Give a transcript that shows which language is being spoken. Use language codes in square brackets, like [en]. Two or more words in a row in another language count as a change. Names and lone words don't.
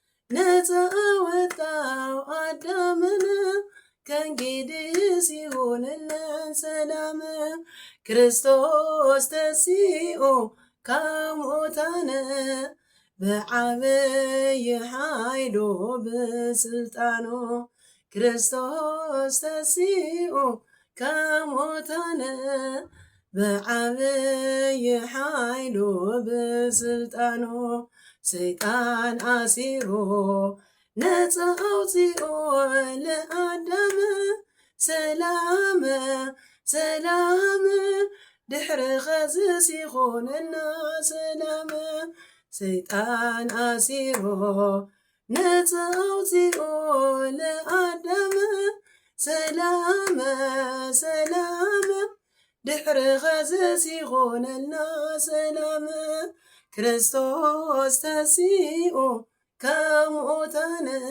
[am] ነፃ ወጣው አዳምን። ከእንግዲህ ሲሆንልን ሰላም። [gez] ክርስቶስ ተንሥኦ ከሙታነ በዐቢይ ኃይሉ በሥልጣኑ። ክርስቶስ ተንሥኦ ከሙታነ በዐቢይ ኃይሉ በሥልጣኑ። [ti] ሰይጣን አሲሮ ነፃ አውፂኦ ለአዳም። ሰላም ሰላም ድሕሪ ኸዚ ሲኾነና ሰላም። ሰይጣን አሲሮ ነፃ አውፂኦ ለአዳም። ሰላም ሰላም ድሕሪ ኸዚ ሲኾነና ሰላም። [gez] ክርስቶስ ተንሥኡ ከሙታነ